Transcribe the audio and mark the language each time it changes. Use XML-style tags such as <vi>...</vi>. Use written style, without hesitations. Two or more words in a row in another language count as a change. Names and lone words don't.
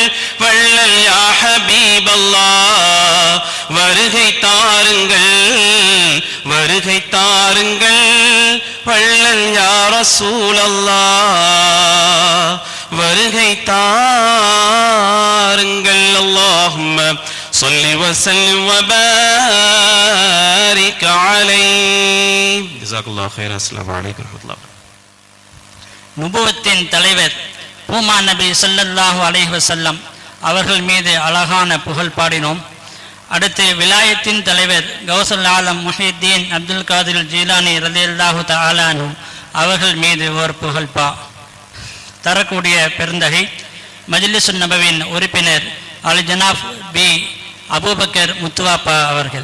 <ta>வள்ளல்</ta> <ar>يا حبيب الله</ar> <ta>வருகை தாருங்கள். வருகை தாருங்கள் வள்ளல்</ta> <ar>يا رسول الله</ar> <ta>வருகை தாருங்கள்.</ta> <ar>صل وسلم وبارك عليه جزاك الله خيرا السلام عليكم ورحمة الله.</ar> <ta>நுபுவத்தின் தலைவர் பூமா நபி</ta> <ar>صلى الله عليه وسلم</ar> <ta>அவர்கள் மீது அழகான புகழ் பாடினோம். அடுத்து விலாயத்தின் தலைவர் கௌசுல் ஆலம் முஹித்தீன் அப்துல் காதிர் ஜீலானி</ta> <ar>رضي الله تعالى عنه</ar> <ta>அவர்கள் மீது ஒரு புகழ்பா தரக்கூடிய பெருந்தகை மஜ்லிஸுன் நபவியின் உறுப்பினர் அல் ஜனாப் பி அபூபக்கர் முத்துவாப்பா அவர்கள்.</ta>